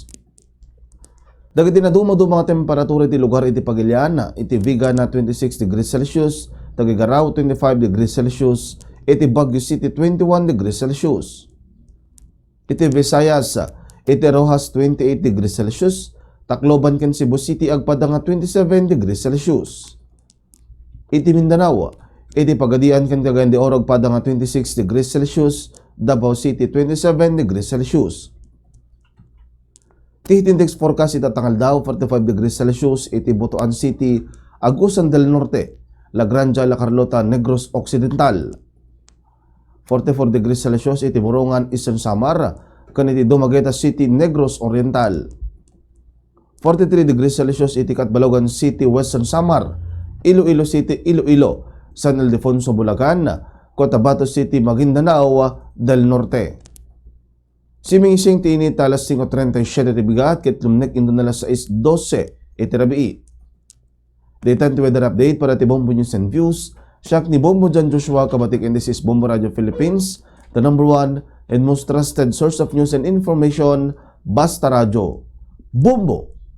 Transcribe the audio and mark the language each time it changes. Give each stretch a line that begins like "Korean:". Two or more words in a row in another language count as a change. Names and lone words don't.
Iloko: Dagiti na dumado mga temperatura iti lugar iti Pagilian, iti Viga na 26
English: degrees Celsius,
Iloko: Tagigaraw 25
English: degrees Celsius,
Iloko: iti Baguio City 21
English: degrees Celsius.
Iloko: Iti Visayas, iti Rojas 28
English: degrees Celsius,
Iloko: Tacloban ken Cebu City agpada nga 27
English: degrees Celsius.
Iloko: Iti Mindanao, iti Pagadian ken Cagayan de Oro agpada nga 26
English: degrees Celsius,
Iloko: Davao City 27
English: degrees Celsius.
Iloko: Iti
English: index forecast
Iloko: itatangal daw 45
English: degrees Celsius
Iloko: iti Butuan City, Agusan del Norte, La Granja, La Carlota, Negros Occidental. 44
English: degrees Celsius
Iloko: iti Borongan, Eastern Samar, ken iti Dumaguete City, Negros Oriental. 43
English: degrees Celsius
Iloko: iti Catbalogan City, Western Samar, Iloilo City, Iloilo, San Ildefonso, Bulacan, Cotabato City, Maguindanao del Norte. Simingsing ti init alas 5:37 ti bigat ket lumnek indo na alas 6:12 iti rabii. Daytan ti
English: weather update
Iloko: para ti Bombo News and Views. Siak ni
English: Bombo Jan Joshua Kabatik, and this is Bombo Radio Philippines, the number one and most trusted source of news and information, Basta Radio. Bombo!